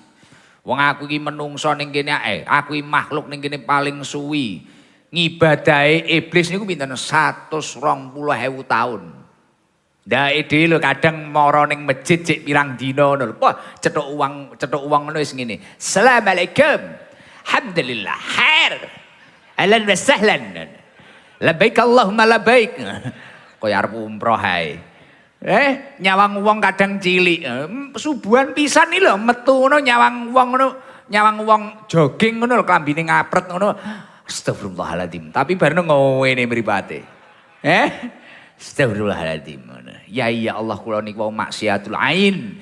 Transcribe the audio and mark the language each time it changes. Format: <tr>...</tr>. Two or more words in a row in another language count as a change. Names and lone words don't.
<jv>Wong aku iki menungso ning kene ae, aku iki makhluk ning kene paling suwi. Ngibadahe iblis niku pinten 120.000 taun. Ndae dhewe lho kadang mara ning masjid cek pirang dina ngono lho. Wah, cetuk uang ngono wis ngene.</jv> <ar>السلام عليكم. الحمد لله. خير. أهلا وسهلا. لبيك اللهم لبيك.</ar> <jv>Kaya arep umroh ae. Nyawang wong kadang cilik. Subuhan pisan iki lho metu ngono nyawang wong ngono, nyawang wong jogging ngono lho klambine ngapret ngono. Astagfirullahaladzim. Tapi bareng ngene mripate. Astagfirullahaladzim. Ya iya Allah kula niku wau</jv> <ar>معصية العين.</ar>